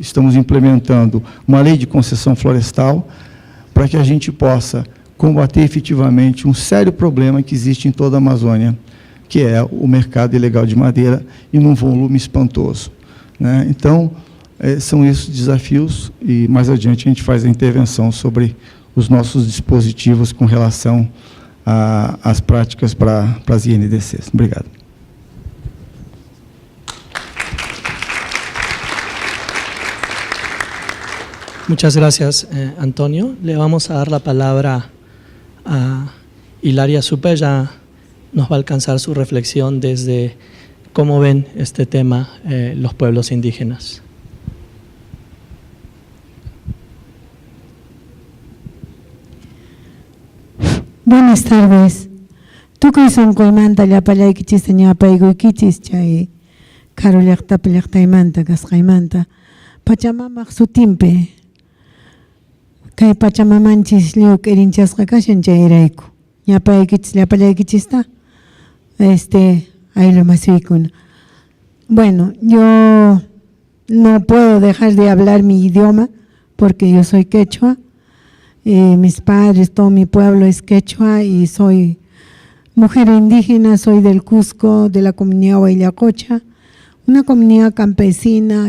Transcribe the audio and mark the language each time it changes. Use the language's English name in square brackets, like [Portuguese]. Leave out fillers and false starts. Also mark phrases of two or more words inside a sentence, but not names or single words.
[Portuguese] Estamos implementando uma lei de concessão florestal para que a gente possa combater efetivamente um sério problema que existe em toda a Amazônia, que é o mercado ilegal de madeira e num volume espantoso, né? Então, são esses desafios e mais adiante a gente faz a intervenção sobre os nossos dispositivos com relação às práticas para as INDCs. Obrigado. [Spanish] Muchas gracias, Antonio. Le vamos a dar la palabra a Hilaria Supe. Ya nos va a alcanzar su reflexión desde cómo ven este tema los pueblos indígenas. Buenas tardes. [Quechua] Tukay sunquymanta llapallaykichis ñapayquykichis chay karu llaqtapi llaqtaymanta kasqaymanta Pachamamaq sutinpi kay Pachamamanchis lliw k'irinchasqa kashan chayrayku ñapaykichis llapallaykichista ayllus masiykuna. [Spanish] Bueno, yo no puedo dejar de hablar mi idioma porque yo soy quechua. Mis padres, todo mi pueblo es quechua y soy mujer indígena, soy del Cusco, de la comunidad Huayllacocha, una comunidad campesina